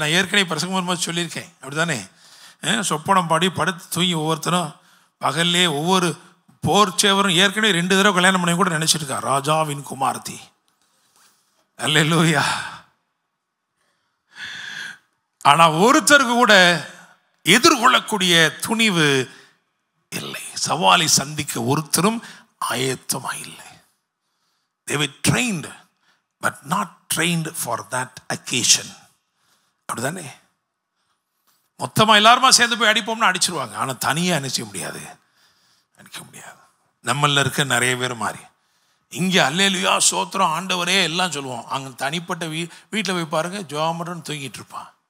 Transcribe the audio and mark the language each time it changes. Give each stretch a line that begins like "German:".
Tamil: நான் ஏற்கனவே பிரசங்கம் வரும்போது சொல்லியிருக்கேன், அப்படி தானே? சொப்பனம் பாடி படுத்து தூங்கி ஒவ்வொருத்தரும் பகல்லே ஒவ்வொரு போர் சேவரும் ஏற்கனவே 2 தடவை கல்யாணம் பண்ணி கூட நினச்சிருக்கா, ராஜாவின் குமார்த்தி. அல்லேலூயா. ஆனால் ஒருத்தருக்கு கூட எதிர்கொள்ளக்கூடிய துணிவு இல்லை. சவாலை சந்திக்க ஒருத்தரும் ஆயத்தமாக இல்லை.
English: They were trained but not trained for that occasion.
Tamil: அப்படிதானே? மொத்தமாக எல்லாருமா சேர்ந்து போய் அடிப்போம்னா அடிச்சிருவாங்க. ஆனால் தனியாக என்ன செய்ய முடியாது, அடிக்க முடியாது. நம்மளில் இருக்க நிறைய பேர் மாதிரி இங்கே அல்லேலூயா சோத்திரம் ஆண்டவரே எல்லாம் சொல்லுவோம். அங்கே தனிப்பட்ட வீட்டில் போய் பாருங்க, ஜோமரன்னு தூங்கிட்டு இருப்பான்.